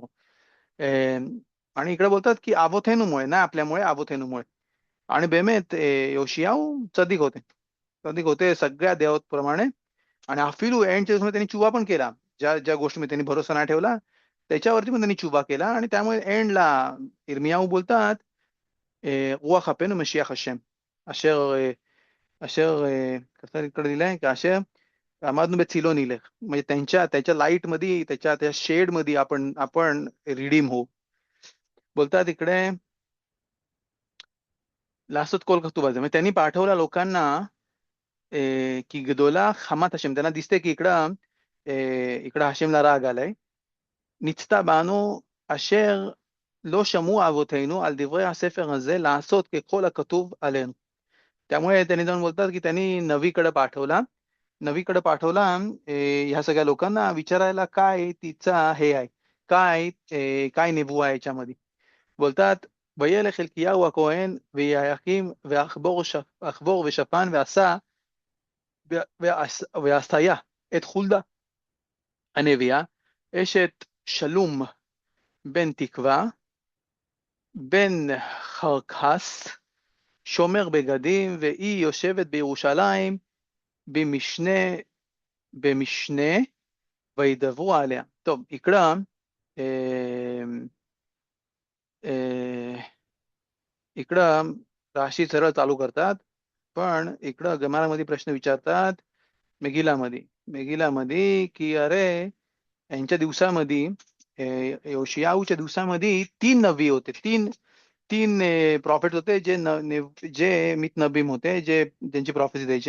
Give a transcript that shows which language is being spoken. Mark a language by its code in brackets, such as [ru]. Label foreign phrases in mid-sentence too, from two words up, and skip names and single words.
[mr] आणि इकडे बोलतात की आबोथेनुमुळे ना आपल्यामुळे आबोथेनुमुळे आणि बेमेत योशियाऊ चदिक होते सगळ्या देवप्रमाणे आणि अफिलू एंडच्या दिवसामध्ये त्यांनी चुवा पण केला. ज्या ज्या गोष्टीमध्ये त्यांनी भरोसा नाही ठेवला त्याच्यावरती पण त्यांनी चुवा केला आणि त्यामुळे एंडला इर्मियाऊ बोलतात [he] רוח אפינו משיח השם אשר [mr] अशर कसं इकडे दिलंय की अशर आम्हाला [he] בצלו נחיה [mr] म्हणजे त्यांच्या त्याच्या लाईट मध्ये त्या शेड मध्ये आपण आपण रिडीम होऊ. बोलतात इकडे [he] לעשות ככל הכתוב [mr] म्हणजे त्यांनी पाठवला लोकांना की [he] גדולה חמת השם [mr] त्यांना दिसते की इकडं हशेमला राग आलाय. [he] ניצתה בנו אשר לא שמעו אבותינו על דברי הספר הזה לעשות ככל הכתוב עלינו. [mr] त्यामुळे त्यांनी जाऊन बोलतात की त्यांनी नवीकडे पाठवला ह्या सगळ्या लोकांना विचारायला काय तिचा हे आहे काय नेबुआ आहे याच्यामध्ये. [he] बोलतात וילך חלקיהו הכהן ויהקים ואחבור ושפן ועשיה את חולדה הנביאה אשת שלום בן תקווה בן חרקס שומר בגדים והיא יושבת בירושלים במשנה במשנה וידברו עליה. טוב, יקרא אה, אה, [mr] इकडं राशी सरळ चालू करतात पण इकडं गमारामध्ये प्रश्न विचारतात मेगिलामध्ये की अरे यांच्या दिवसामध्ये योशियाऊच्या दिवसामध्ये 3 नबी होते. तीन तीन प्रॉफिट होते जे मित नबीम होते जे त्यांची प्रॉफिसी द्यायचे.